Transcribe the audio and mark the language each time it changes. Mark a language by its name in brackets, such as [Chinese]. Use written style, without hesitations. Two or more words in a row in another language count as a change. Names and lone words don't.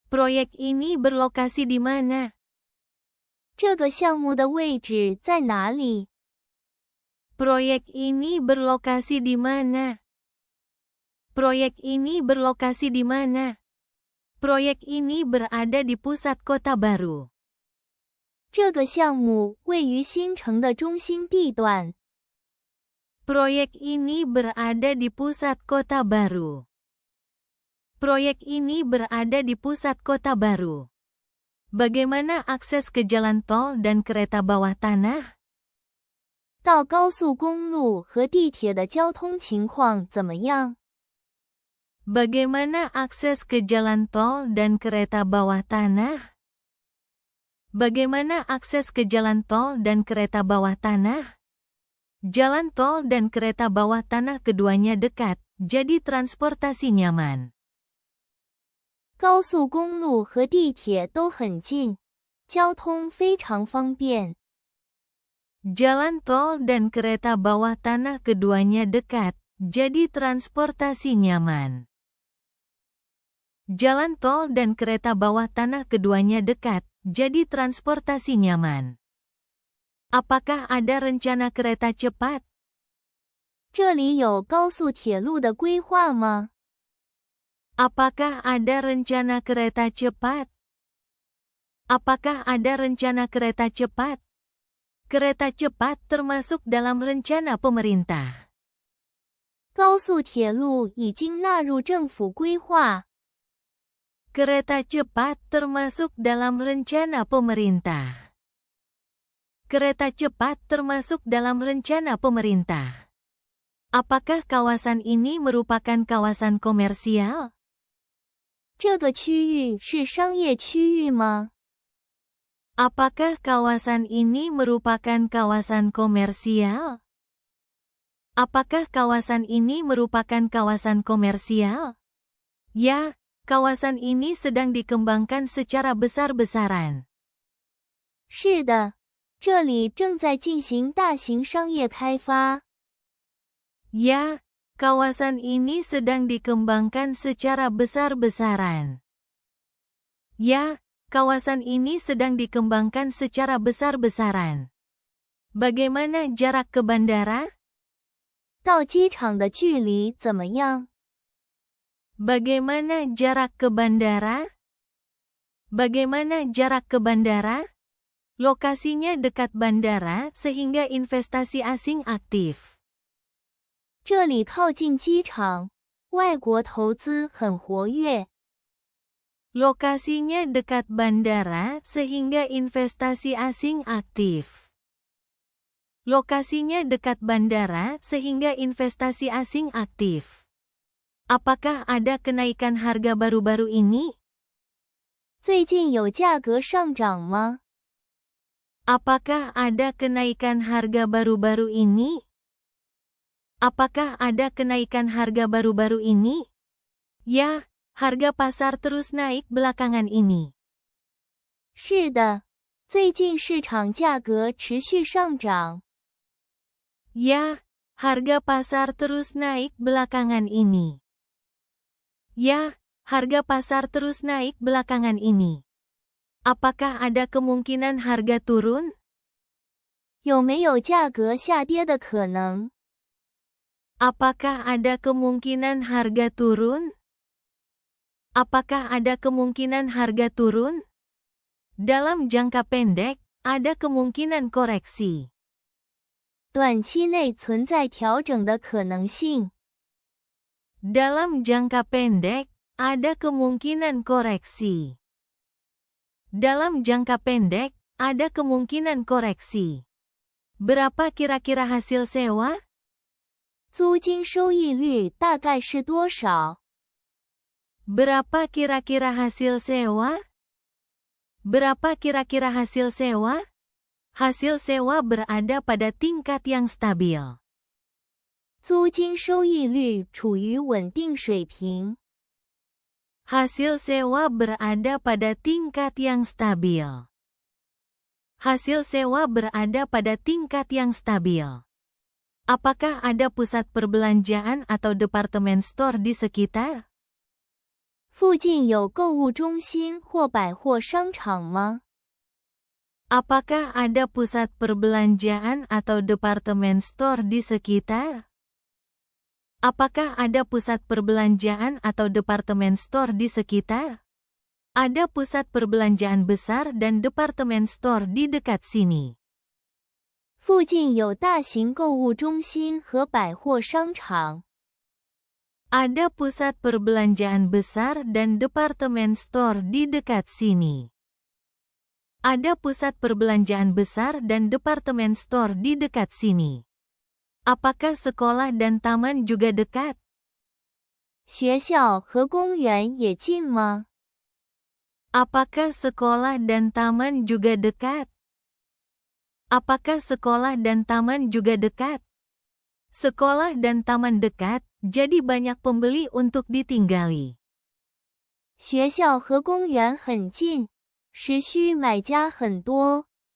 [Indonesian] Proyek ini berlokasi di mana? [Chinese] 这个项目的位置在哪里？ [Indonesian] Proyek ini berlokasi di mana? Proyek ini berlokasi di mana? Proyek ini berada di pusat kota baru. [Chinese] 这个项目位于新城的中心地段。 [Indonesian] Proyek ini berada di pusat kota baru. Proyek ini berada di pusat kota baru. Bagaimana akses ke jalan tol dan kereta bawah tanah? [Chinese] 到高速公路和地铁的交通情况怎么样？ [Indonesian] Bagaimana akses ke jalan tol dan kereta bawah tanah? Bagaimana akses ke jalan tol dan kereta bawah tanah? Jalan tol dan kereta bawah tanah keduanya dekat, jadi transportasi nyaman. [Chinese] 高速公路和地铁都很近，交通非常方便。 [Indonesian] Jalan tol dan kereta bawah tanah keduanya dekat, jadi transportasi nyaman. Jalan tol dan kereta bawah tanah keduanya dekat, jadi transportasi nyaman. Apakah ada rencana kereta cepat? [Chinese] 这里有高速铁路的规划吗？ [Indonesian] Apakah ada rencana kereta cepat? Apakah ada rencana kereta cepat? Kereta cepat termasuk dalam rencana pemerintah. [Chinese] 高速铁路已经纳入政府规划。 [Indonesian] Kereta cepat termasuk dalam rencana pemerintah. Kereta cepat termasuk dalam rencana pemerintah. Apakah kawasan ini merupakan kawasan komersial? [Chinese] 这个区域是商业区域吗？ [Indonesian] Apakah kawasan ini merupakan kawasan komersial? Apakah kawasan ini merupakan kawasan komersial? Ya, kawasan ini sedang dikembangkan secara besar-besaran. [Chinese] 是的，这里正在进行大型商业开发。 [Indonesian] Ya, kawasan ini sedang dikembangkan secara besar-besaran. Ya, kawasan ini sedang dikembangkan secara besar-besaran. Bagaimana jarak ke bandara? [Chinese] 到机场的距离怎么样？ [Indonesian] Bagaimana jarak ke bandara? Bagaimana jarak ke bandara? Lokasinya dekat bandara sehingga investasi asing aktif. [Chinese] 这里靠近机场，外国投资很活跃。 [Indonesian] Lokasinya dekat bandara sehingga investasi asing aktif. Lokasinya dekat bandara sehingga investasi asing aktif. Apakah ada kenaikan harga baru-baru ini? [Chinese] 最近有价格上涨吗？ [Indonesian] Apakah ada kenaikan harga baru-baru ini? Apakah ada kenaikan harga baru-baru ini? Ya, harga pasar terus naik belakangan ini. [Chinese] 是的，最近市场价格持续上涨。 [Indonesian] Ya, harga pasar terus naik belakangan ini. Ya, harga pasar terus naik belakangan ini. Apakah ada kemungkinan harga turun? [Chinese] 有没有价格下跌的可能？ [Indonesian] Apakah ada kemungkinan harga turun? Apakah ada kemungkinan harga turun? Dalam jangka pendek, ada kemungkinan koreksi. [Chinese] 短期内存在调整的可能性。 [Indonesian] Dalam jangka pendek, ada kemungkinan koreksi. Dalam jangka pendek, ada kemungkinan koreksi. Berapa kira-kira hasil sewa? [Chinese] 租金收益率大概是多少？ [Indonesian] Berapa kira-kira hasil sewa? Berapa kira-kira hasil sewa? Hasil sewa berada pada tingkat yang stabil. [Chinese] 租金收益率处于稳定水平。 [Indonesian] Hasil sewa berada pada tingkat yang stabil. Hasil sewa berada pada tingkat yang stabil. Apakah ada pusat perbelanjaan atau departemen store di sekitar? [Chinese] 附近有购物中心或百货商场吗？ [Indonesian] Apakah ada pusat perbelanjaan atau departemen store di sekitar? Apakah ada pusat perbelanjaan atau departemen store di sekitar? Ada pusat perbelanjaan besar dan departemen store di dekat sini. [Chinese] 附近有大型购物中心和百货商场。 [Indonesian] Ada pusat perbelanjaan besar dan departemen store di dekat sini. Ada pusat perbelanjaan besar dan departemen store di dekat sini. Apakah sekolah dan taman juga dekat? [Chinese] 学校和公园也近吗？ [Indonesian] Apakah sekolah dan taman juga dekat? Apakah sekolah dan taman juga dekat? Sekolah dan taman dekat, jadi banyak pembeli untuk ditinggali. [Chinese] 学校和公园很近，时需买家很多。